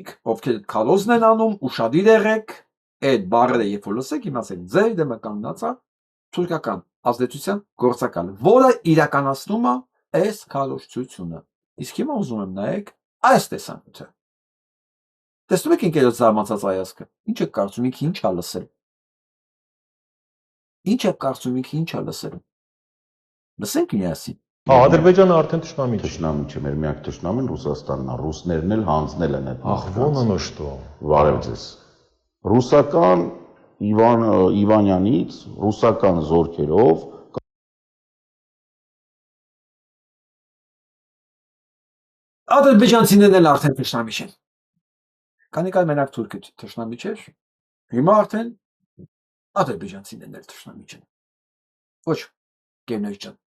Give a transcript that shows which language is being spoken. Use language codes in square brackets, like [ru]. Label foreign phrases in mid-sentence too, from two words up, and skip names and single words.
[hy] ովքեր քալոզն են անում, ուշադիր եղեք, այդ բառերը երբ որ լսեք, իմացեք, ձեր դեմը կանգնածա թուրքական ազդեցության գործակալը, որը իրականացնում է այս քարոզչությունը։ Իսկ հիմա ուզում եմ նայեք այս տեսանկյունը։ Տեսնում եք ինքերոց զարմացած հայացքը։ Ինչ եք կարծում, ինքը ինչ է լսել։ Ինչ եք կարծում, ինքը ինչ է լսել։ Լսենք միասին։ Ադրբեջանը արդեն թշնամի չէ։ Թշնամի չէ, մեր միակ թշնամին Ռուսաստանն է, ռուսներն էլ հանձնել են այդ։ Ախ, [ru] вон оно что։ [hy] Վարև ձեզ։ Ռուսական Իվանյանից, ռուսական զորքերով Ադրբեջանցիներն էլ արդեն թշնամի չեն։ Քանի կար մենակ թուրքը թշնամի չէր, հիմա արդեն ադրբեջանցիներն էլ թշնամի չեն։ Ոչ, գերներ ջան։